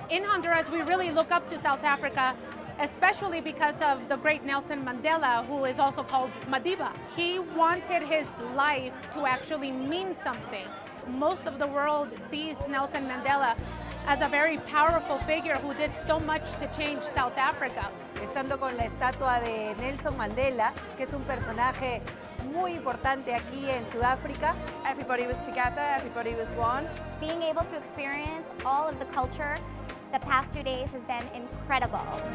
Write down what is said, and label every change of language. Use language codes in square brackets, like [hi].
[en] In Honduras, we really look up to South Africa, especially because of the great Nelson Mandela, who is also called Madiba. He wanted his life to actually mean something. Most of the world sees Nelson Mandela as a very powerful figure who did so much to change South Africa. [es] Estando con la estatua de Nelson Mandela, que es un personaje muy importante aquí en Sudáfrica. [en] Everybody was together, everybody was one. Being able to experience all of the culture the past 2 days has been incredible.